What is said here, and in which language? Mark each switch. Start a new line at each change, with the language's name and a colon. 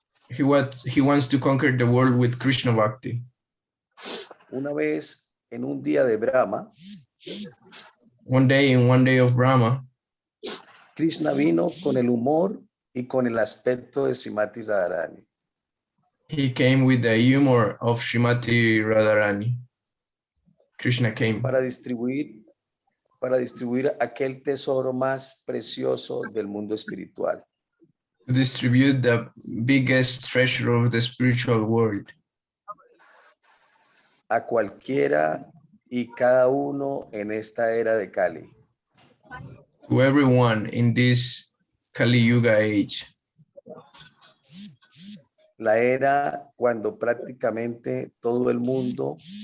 English: He wants to conquer the world with Krishna Bhakti.
Spanish: Una vez en un día de Brahma,
English: one day of Brahma,
Spanish: Krishna vino con el humor y con el aspecto de Srimati Radharani.
English: He came with the humor of Srimati Radharani. Krishna came
Spanish: para distribuir aquel tesoro más precioso del mundo espiritual.
English: To distribute the biggest treasure of the spiritual world.
Spanish: A cualquiera y cada uno en esta era de Kali.
English: To everyone in this Kali Yuga age.
Spanish: La era cuando prácticamente todo el mundo